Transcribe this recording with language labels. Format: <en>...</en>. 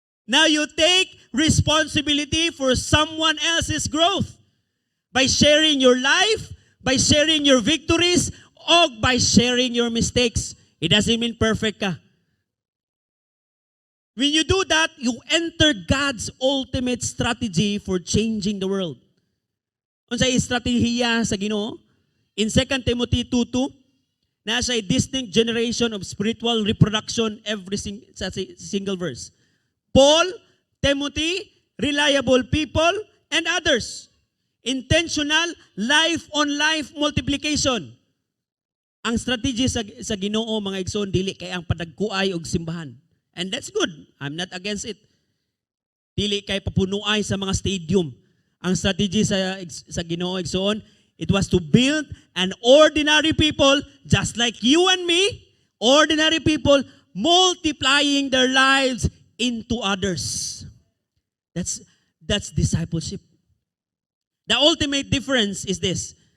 <en>Now you take responsibility for someone else's growth by sharing your life, by sharing your victories, o by sharing your mistakes. It doesn't mean perfect ka. When you do that, you enter God's ultimate strategy for changing the world.</en> <ceb>Unsay estratehiya sa Ginoo?</ceb> <en>In 2 Timothy 2:2, nasa a distinct generation of spiritual reproduction every single verse. Paul, Timothy, reliable people, and others. Intentional life-on-life multiplication.</en> <ceb>Ang strategy sa Ginoo, mga igsoon, dili kay ang padagkuay og simbahan.</ceb> <en>And that's good. I'm not against it.</en> <ceb>Dili kay papunuay sa mga stadium. Ang strategy sa Ginoo, igsoon,</ceb> <en>it was to build an ordinary people just like you and me, ordinary people multiplying their lives into others. That's discipleship. The ultimate difference is this.</en>